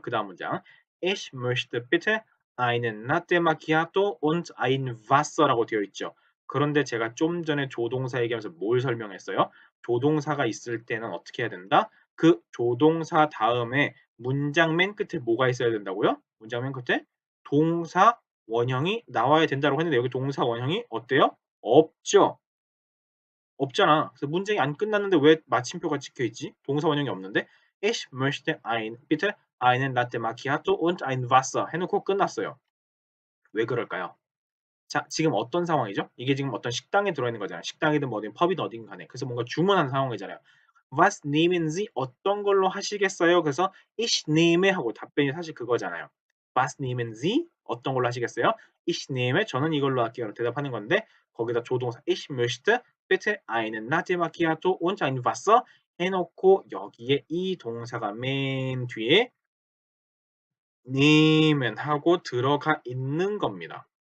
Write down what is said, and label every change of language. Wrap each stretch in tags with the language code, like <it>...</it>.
<ko>그 다음 문장</ko> <de>Ich möchte bitte einen Latte Macchiato und ein Wasser라고 되어 있죠.</de> <ko>그런데 제가 좀 전에 조동사 얘기하면서 뭘 설명했어요? 조동사가 있을 때는 어떻게 해야 된다? 그 조동사 다음에 문장 맨 끝에 뭐가 있어야 된다고요? 문장 맨 끝에 동사 원형이 나와야 된다고 했는데 여기 동사 원형이 어때요? 없죠. 없잖아. 그래서 문장이 안 끝났는데 왜 마침표가 찍혀 있지? 동사 원형이 없는데</ko> <de>Ich möchte bitte einen Latte Macchiato und ein Wasser</de> <ko>해놓고 끝났어요. 왜 그럴까요? 자, 지금 어떤 상황이죠? 이게 지금 어떤 식당에 들어있는 거잖아요. 식당이든 뭐든 펍이든 어딘 간에. 그래서 뭔가 주문한 상황이잖아요.</ko> <de>Was nehmen Sie?</de> <ko>어떤 걸로 하시겠어요? 그래서</ko> <de>Ich nehme</de> <ko>하고 답변이 사실 그거잖아요.</ko> <de>Was nehmen Sie?</de> <ko>어떤 걸로 하시겠어요?</ko> <de>Ich nehme</de> <ko>저는 이걸로 할게요. 대답하는 건데 거기다 조동사</ko> <de>Ich möchte bitte einen Latte Macchiato und ein Wasser</de> <ko>해놓고 여기에 이 동사가 맨 뒤에 nehmen 하고 들어가 있는 겁니다.</ko>